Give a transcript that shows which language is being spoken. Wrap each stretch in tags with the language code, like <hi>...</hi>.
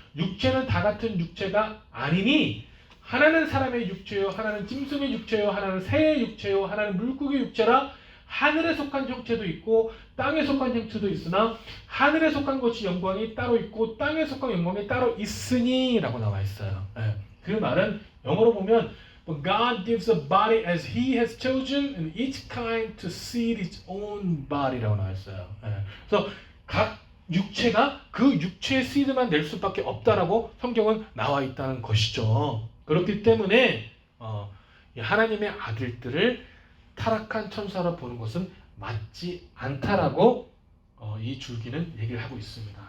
<ko>육체는 다 같은 육체가 아니니 하나는 사람의 육체요, 하나는 짐승의 육체요, 하나는 새의 육체요, 하나는 물고기 육체라. 하늘에 속한 형체도 있고 땅에 속한 형체도 있으나 하늘에 속한 것이 영광이 따로 있고 땅에 속한 영광이 따로 있으니 라고 나와 있어요. 그 말은 영어로 보면</ko> <en>But God gives a body as He has chosen and each kind to seed its own body라고</en> <ko>나와 있어요. 그래서 각 육체가 그 육체의 씨드만 낼 수밖에 없다라고 성경은 나와 있다는 것이죠. 그렇기 때문에 하나님의 아들들을 타락한 천사로 보는 것은 맞지 않다라고 이 줄기는 얘기를 하고 있습니다.</ko>